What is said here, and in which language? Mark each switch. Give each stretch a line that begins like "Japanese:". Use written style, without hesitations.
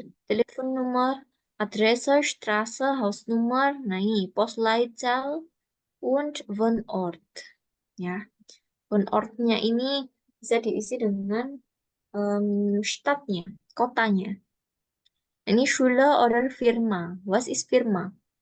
German: Telefonnummer, Adresse, Straße, Hausnummer, nah ini, Postleitzahl, und Wohnort.
Indonesian: Ya, Wohnortnya ini bisa diisi dengan stadtnya, kotanya.
German: Ini Schule oder Firma. Was ist Firma?